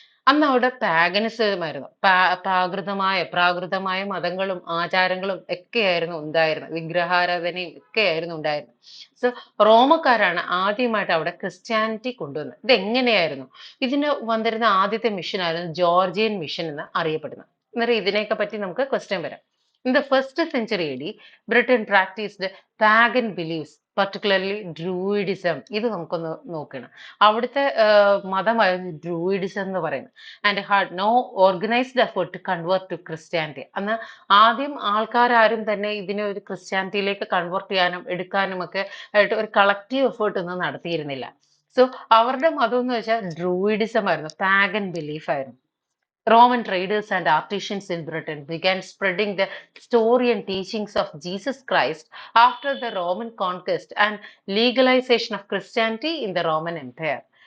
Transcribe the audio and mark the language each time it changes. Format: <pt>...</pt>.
<ml>അന്ന് അവിടെ പാഗനിസം ആയിരുന്നു. പ്രാകൃതമായ മതങ്ങളും ആചാരങ്ങളും ഒക്കെയായിരുന്നു ഉണ്ടായിരുന്നത്. വിഗ്രഹാരാധനയും ഒക്കെയായിരുന്നു ഉണ്ടായിരുന്നത്. സോ റോമക്കാരാണ് ആദ്യമായിട്ട് അവിടെ ക്രിസ്ത്യാനിറ്റി കൊണ്ടുവന്നത്. ഇതെങ്ങനെയായിരുന്നു? ഇതിന് വന്നിരുന്ന ആദ്യത്തെ മിഷൻ ആയിരുന്നു ജോർജിയൻ മിഷൻ എന്ന് അറിയപ്പെടുന്നത്. അന്നേരം ഇതിനെയൊക്കെ പറ്റി നമുക്ക് ക്വസ്റ്റ്യൻ വരാം.</ml> <en>In the first century AD, Britain practiced pagan beliefs, particularly Druidism.</en> <ml>ഇത് നമുക്കൊന്ന് നോക്കണം. അവിടുത്തെ മതമായിരുന്നു ഡ്രൂയിഡിസം എന്ന് പറയുന്നത്.</ml> <en>And had no organised effort to convert to Christianity.</en> <ml>അന്ന് ആദ്യം ആൾക്കാരും തന്നെ ഇതിനെ ഒരു ക്രിസ്ത്യാനിറ്റിയിലേക്ക് കൺവേർട്ട് ചെയ്യാനും എടുക്കാനും ഒക്കെ ആയിട്ട് ഒരു കളക്റ്റീവ് എഫേർട്ട് ഒന്നും നടത്തിയിരുന്നില്ല. സോ അവരുടെ മതം എന്ന് വെച്ചാൽ ഡ്രൂയിഡിസം ആയിരുന്നു, പാഗൻ ബിലീഫ് ആയിരുന്നു.</ml> <en>Roman traders and artisans in Britain began spreading the story and teachings of Jesus Christ after the Roman conquest and legalization of Christianity in the Roman Empire.</en>